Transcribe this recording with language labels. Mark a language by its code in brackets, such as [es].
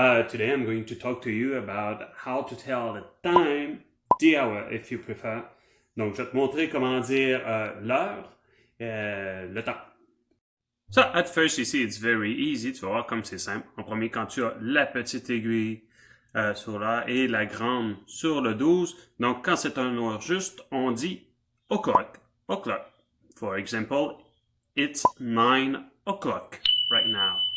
[en] Today I'm going to talk to you about how to tell the time, the hour if you prefer. [fr] Donc je vais te montrer comment dire l'heure, le temps. [en] So at first you see it's very easy, [fr] tu vas voir comme c'est simple. En premier, quand tu as la petite aiguille sur l'heure et la grande sur le 12, donc quand c'est un heure juste, on dit o'clock, o'clock. [en] For example, it's 9 o'clock right now.